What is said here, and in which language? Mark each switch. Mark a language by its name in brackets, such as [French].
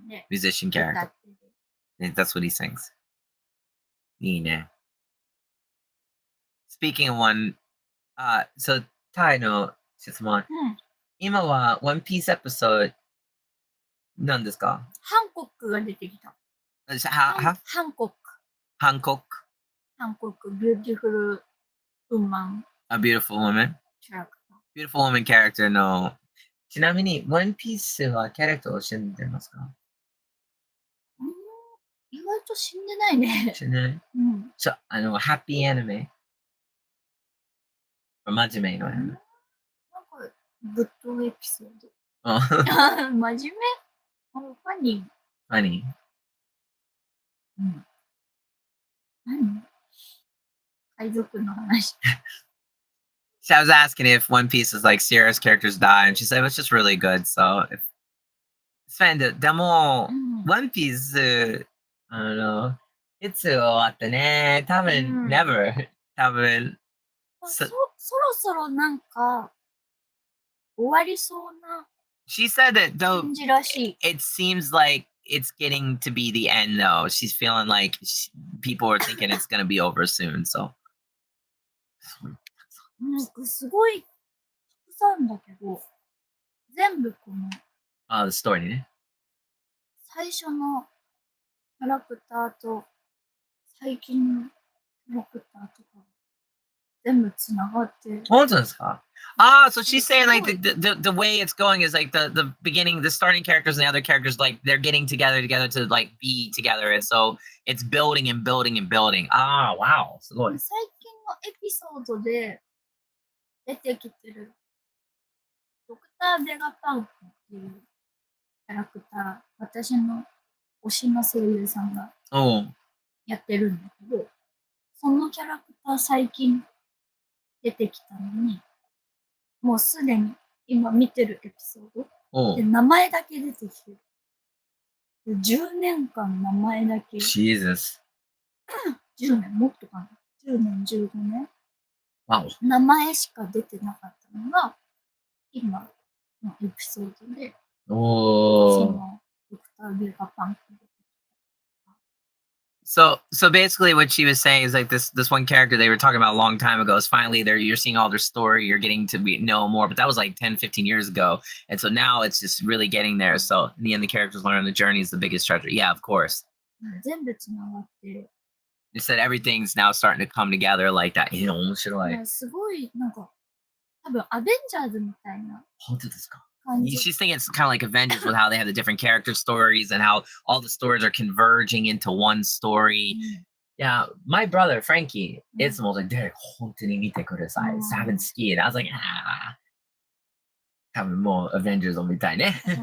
[English] Musician character. That's what he sings. [Japanese] いいね。 [English] Speaking of one, so [Japanese] タイの質問。今は One Piece episode 何ですか？ハンコックが出てきた。ハンコック。ハンコック。 [English] ハンコック、beautiful woman. A beautiful woman? Beautiful woman character の。 [Japanese] ちなみに One Piece はキャラクターを死んでますか？意外と死んでないね。死んでない？ハッピーアニメ？真面目のアニメ？なんか、グッドエピソード。真面目？ファニー。ファニー？何？海賊の話。 [English] So I was asking if One Piece is like serious characters die, and she said it was just really good. [Japanese] So, Sven, でも、One Piece、いつ終わったね。多分、 [English] never。 [Japanese] 多分。そろそろなんか、終わりそうな。 [English] She said that though, it seems like it's getting to be the end though. She's feeling like people are thinking it's gonna be over soon. So [Japanese] なんかすごいたくさんだけど、全部この [English] the story [Japanese] ね。最初のキャラクターと最近のキャラクターとか全部つながってる。本当ですか? [English] So she's saying like the way it's going is like the beginning, the starting characters and the other characters, like they're getting together to like be together, and so it's building and building and building. Wow. [Japanese] すごい。最近のエピソードで出てきてるドクター・ベガパンクっていうキャラクター、私の推しの声優さんがやってるんだけど、そのキャラクター最近出てきたのに、もうすでに今見てるエピソードで名前だけ出てきてる。 10年間名前だけ。 [English] Jesus. [Japanese] 10年もっとかな。10年、15年。 [English] Wow. [Japanese] 名前しか出てなかったのが、今のエピソードで、そのドクター・ベガパンク。 [English] So basically what she was saying is like this one character they were talking about a long time ago is finally there, you're seeing all their story, you're getting to know more, but that was like 10-15 years ago, and so now it's just really getting there. So in the end the characters learn the journey is the biggest treasure. Yeah, of course. 全部つながってる。 They said everything's now starting to come together like that. [Japanese] 面白い。すごいなんか多分アベンジャーズみたいな。本当ですか? [English] She's thinking it's kind of like Avengers with how they have the different character stories and how all the stories are converging into one story. Yeah, my brother Frankie, it's almost like Derek, [Japanese] 本当に見てください。 [English] haven't skied. I was like, [Japanese] 多分もう Avengers を見たいね。